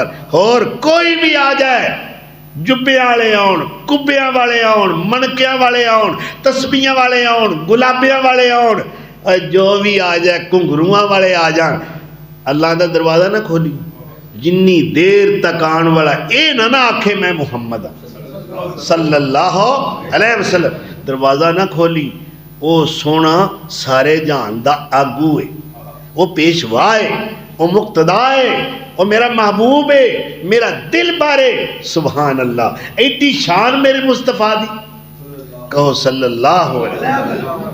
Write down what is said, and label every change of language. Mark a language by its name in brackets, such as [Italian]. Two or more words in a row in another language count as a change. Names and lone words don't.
[Punjabi] اور کوئی بھی آ جائے، جبے والے آؤن، کبیاں والے آؤن، منکیاں والے آؤن، تسبیحاں والے آؤن، گلابیاں والے آؤن، جو بھی آ جائے، گھنگروآں والے آ جان، اللہ کا دروازہ نا کھولی جنی دیر تک آنے والا یہ نا آکھے میں محمد [Arabic] صلى الله عليه وسلم, [Punjabi] دروازہ نا کھولی. وہ سوہنا سارے جہان دا آگو ہے، وہ پیشوا ہے، وہ مقتدا ہے، وہ میرا محبوب ہے، میرا دل بارے. [Arabic] سبحان الله, [Punjabi] ایڈی شان میرے مصطفیٰ دی، کہو [Arabic] صلى الله عليه وسلم.